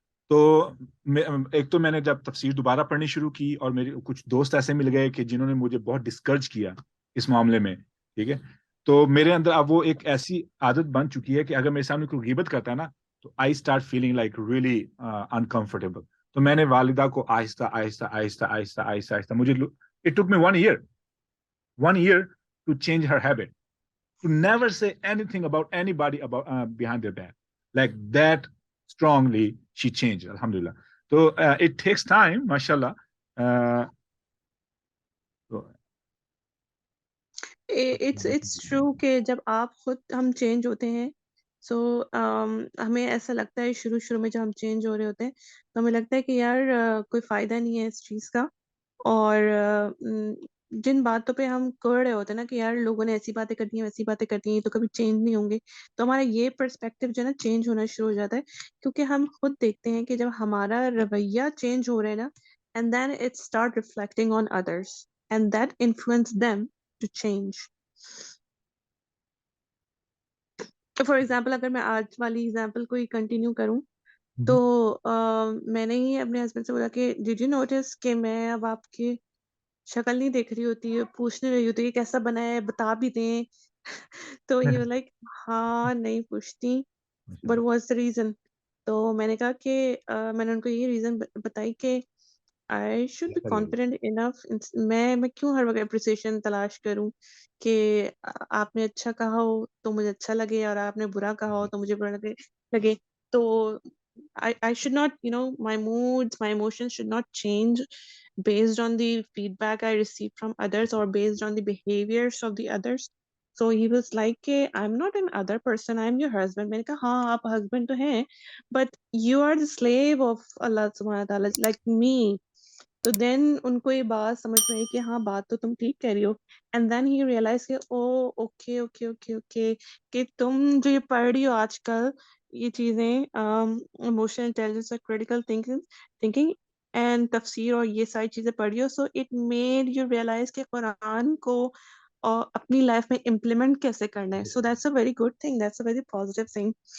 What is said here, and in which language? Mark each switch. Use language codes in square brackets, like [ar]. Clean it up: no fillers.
[ur] تو ایک تو میں نے جب تفسیر دوبارہ پڑھنی شروع کی اور میرے کچھ دوست ایسے مل گئے کہ جنہوں نے مجھے بہت ڈسکرج کیا اس معاملے میں، ٹھیک ہے، تو میرے اندر اب وہ ایک ایسی عادت بن چکی ہے کہ اگر میرے سامنے کوئی غیبت کرتا ہے نا تو [en] I start feeling like really uncomfortable. [ur] تو میں نے والدہ کو آہستہ آہستہ آہستہ آہستہ آہستہ آہستہ مجھے [en] It took me 1 year to change her habit, to never say anything about anybody about behind their back. Like that strongly she changed, alhamdulillah. So it takes time, mashallah. So, [ur] it's true کہ جب آپ خود ہم change ہوتے ہیں سو ہمیں ایسا لگتا ہے شروع میں جب ہم چینج ہو رہے ہوتے ہیں تو ہمیں لگتا ہے کہ یار کوئی فائدہ نہیں ہے اس چیز کا. اور جن باتوں پہ ہم کر رہے ہوتے ہیں نا کہ یار لوگوں نے ایسی باتیں کرتی ہیں ویسی باتیں کرتی ہیں تو کبھی چینج نہیں ہوں گے، تو ہمارا یہ پرسپیکٹو جو ہے نا چینج ہونا شروع ہو جاتا ہے. کیونکہ ہم خود دیکھتے ہیں کہ جب ہمارا رویہ چینج ہو رہا ہے نا [en] And then it start reflecting on others and that influence them to change. [ur] For example اگر میں آج والی ایگزامپل کو ہی کنٹینیو کروں تو میں نے ہی اپنے ہسبینڈ سے بولا کہ [en] did you notice [ur] کہ میں اب آپ کی شکل نہیں دیکھ رہی ہوتی ہے، پوچھنے رہی ہوتی ہے کیسا بنا ہے بتا بھی دیں. تو یہ لائک ہاں نہیں پوچھتی [en] But what's the reason. [ur] تو میں نے کہا کہ میں نے ان کو یہ ریزن بتائی کہ [en] I should be confident enough. [ur] میں کیوں ہر وقت اپریسیشن تلاش کروں کہ آپ نے اچھا کہا ہو تو مجھے اچھا لگے اور آپ نے برا کہا ہو تو مجھے برا لگے. [en] تو I should not, my moods, my emotions should not change based on the feedback I receive from others or based on the behaviors of the others. So he was like, I'm not an other person, I'm your husband. [ur] میں نے کہا ہاں آپ husband تو ہیں [en] but you are the slave of Allah subhanahu wa ta'ala like me. [ur] تو دین ان کو یہ بات سمجھ میں آئی کہ ہاں بات تو تم ٹھیک کہہ رہی ہو. [en] and then he realise [ur] کہ او اوکے اوکے اوکے اوکے کہ تم جو یہ پڑھ رہی ہو آج کل یہ چیزیں ایموشنل انٹیلیجنس اور کریٹیکل تھنکنگ اینڈ تفسیر اور یہ ساری چیزیں پڑھ رہی ہو [en] so it made you realise [ur] کہ قرآن کو اپنی لائف میں امپلیمنٹ کیسے کرنا ہے. [en] So that's a very good thing, that's a very positive thing.